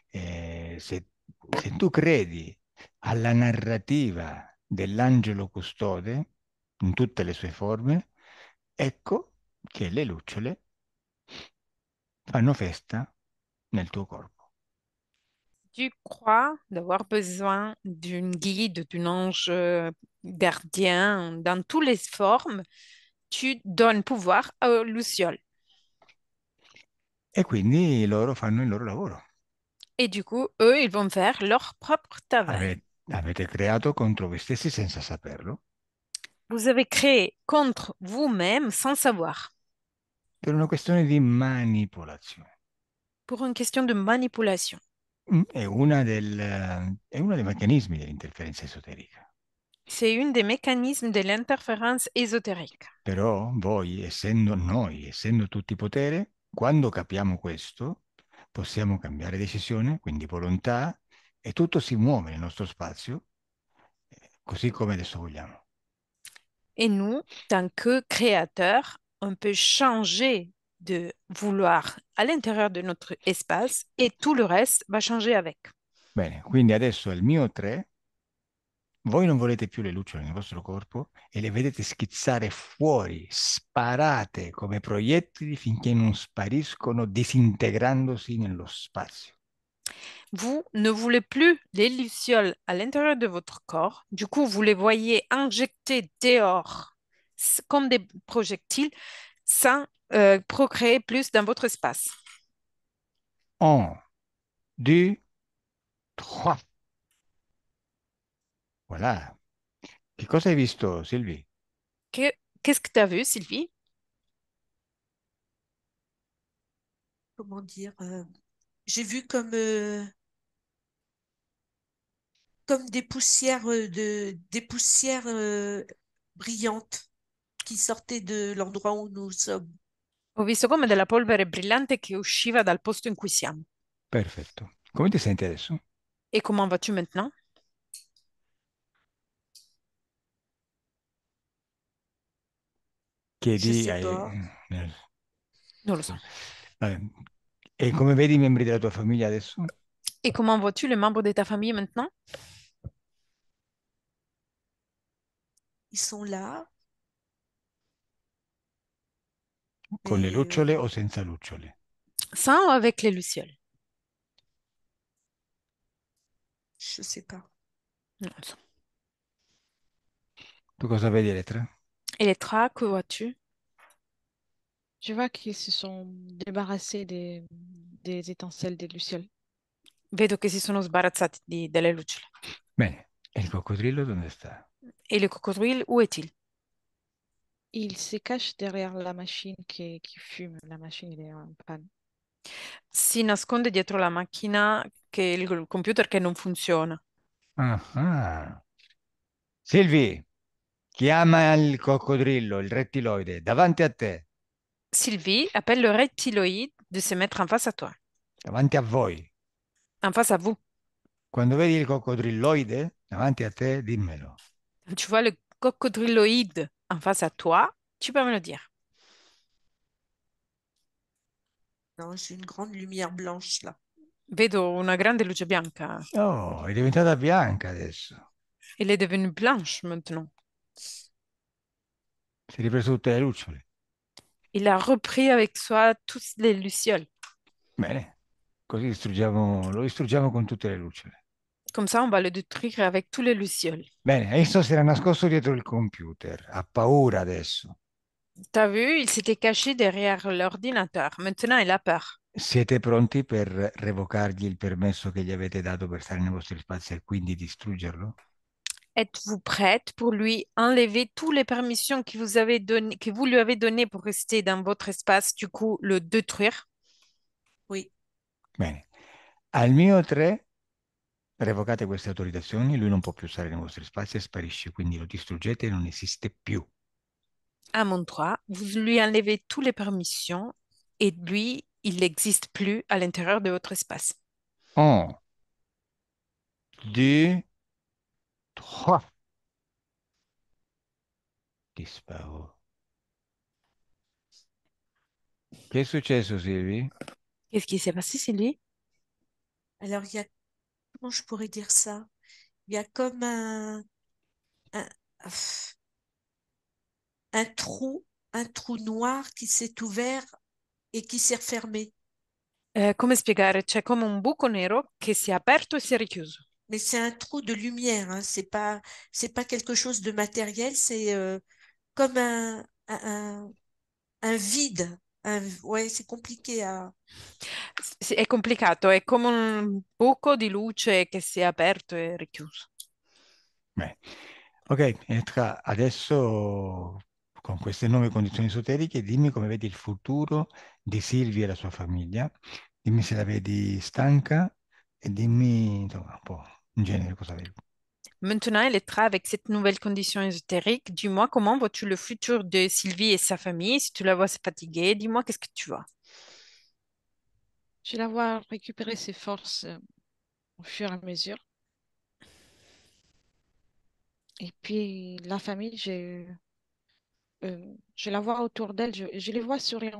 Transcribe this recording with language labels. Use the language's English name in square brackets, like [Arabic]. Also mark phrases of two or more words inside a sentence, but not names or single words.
[Italian] se tu credi alla narrativa dell'angelo custode in tutte le sue forme, ecco che le lucciole fanno festa nel tuo corpo. [French] Tu crois d'avoir besoin d'une guide, d'un ange gardien, dans toutes les formes, tu donnes pouvoir aux lucioles. [Italian] E quindi loro fanno il loro lavoro. [French] Et du coup, eux, ils vont faire leur propre travail. [Italian] Avete creato contro voi stessi senza saperlo, [French] Vous avez créé contre vous-même sans savoir, [Italian] per una questione di manipolazione. [French] pour une question de manipulation. [Italian] È uno dei meccanismi dell'interferenza esoterica. [French] C'est une des mécanismes de l'interférence ésotérique. [Italian] Però voi, essendo noi, essendo tutti potere, quando capiamo questo, possiamo cambiare decisione, quindi volontà, e tutto si muove nel nostro spazio, così come adesso vogliamo. [French] Et nous, tant que créateurs, on peut changer de vouloir à l'intérieur de notre espace et tout le reste va changer avec. [Italian] Bene, quindi adesso al mio 3, voi non volete più le lucciole nel vostro corpo e le vedete schizzare fuori, sparate come proiettili finché non spariscono disintegrandosi nello spazio. [French] Vous ne voulez plus les lucioles à l'intérieur de votre corps. Du coup, vous les voyez injecter dehors comme des projectiles sans procréer plus dans votre espace. 1, 2, 3. Voilà. [Italian] Che cosa hai visto, Sylvie? [French] Qu'est-ce que tu as vu, Sylvie? comment dire, j'ai vu comme des poussières des poussières brillantes qui sortaient de l'endroit où nous sommes. [Italian] Ho visto come della polvere brillante che usciva dal posto in cui siamo. Perfetto. Come ti senti adesso? [French] Et comment vas-tu maintenant? Je [Italian] Chiedi [French] sais [Italian] ai... [French] pas. [Italian] Non lo so. Vabbè. E come vedi i membri della tua famiglia adesso? [French] Et comment vois-tu les membres de ta famille maintenant? Ils sont là, [Italian] Con le [French] mais [Italian] lucciole o senza lucciole? [French] Sans ou avec les lucioles? je sais pas. [Italian] Non lo so. Tu cosa vedi, Elettra? [French] Et les trois, que vois-tu? Je vois qu'ils se sont débarrassés des étincelles des lucioles. [Italian] Vedo che si sono sbarazzati delle lucciole. Bene, e il coccodrillo dove sta? [French] Et le coccodrillo, où est-il? Il se cache derrière la machine qui fume. La machine, elle est en panne. [Italian] Si nasconde dietro la macchina, il computer che non funziona. Ah, ah. Silvi, chiama il coccodrillo, il rettiloide, davanti a te, [French] Sylvie appelle le reptiloïde de se mettre en face à toi, [Italian] davanti a voi. [French] en face à vous. [Italian] Quando vedi il coccodrilloide davanti a te, dimmelo. [French] Tu vois le coccodrilloïde en face à toi, tu peux me le dire. Non, j'ai une grande lumière blanche là. [Italian] Vedo una grande luce bianca. Oh, è diventata bianca adesso. [French] Elle est devenue blanche maintenant. [Italian] Si è ripreso tutte le lucciole. [French] Il a repris avec soi toutes les lucioles. [Italian] Bene, così lo distruggiamo con tutte le lucciole. [French] Comme ça, on va le détruire avec tous les lucioles. [Italian] Bene, adesso si era nascosto dietro il computer. Ha paura adesso. [French] T'as vu, il s'était caché derrière l'ordinateur. Maintenant, il a peur. [Italian] Siete pronti per revocargli il permesso che gli avete dato per stare nei vostri spazi e quindi distruggerlo? [French] Êtes-vous prête pour lui enlever toutes les permissions que vous lui avez données pour rester dans votre espace, du coup, le détruire? Oui, [Italian] Bene. Al mio 3 revocate queste autorizzazioni, lui non può più stare nei vostri spazi e sparisce, quindi lo distruggete e non esiste più. [French] À mon 3, vous lui enlevez toutes les permissions et lui, il n'existe plus à l'intérieur de votre espace. 1, 2, 3. Disparu. [Italian] Che è successo, Silvi? [French] Qu'est-ce qui s'est passé, c'est lui? alors il y a, comment je pourrais dire ça? Il y a comme un, un trou, un trou noir qui s'est ouvert et qui s'est refermé. [Italian] Come spiegare? C'è come un buco nero che si è aperto e si è richiuso. [French] Mais c'est un trou de lumière, hein. C'est pas quelque chose de matériel, c'est comme un vide. Ouais, c'est compliqué à. [Italian] Sì, è complicato, è come un buco di luce che si è aperto e richiuso. Beh. Ok, Etka, adesso con queste nuove condizioni esoteriche, dimmi come vedi il futuro di Silvia e la sua famiglia, dimmi se la vedi stanca e dimmi, insomma, un po' in genere cosa vedi. [French] Maintenant, Elettra, avec cette nouvelle condition ésotérique, dis-moi comment vois-tu le futur de Sylvie et sa famille? Si tu la vois se fatiguer, dis-moi qu'est-ce que tu vois. Je la vois récupérer ses forces au fur et à mesure. Et puis la famille, je la vois autour d'elle, je les vois souriants.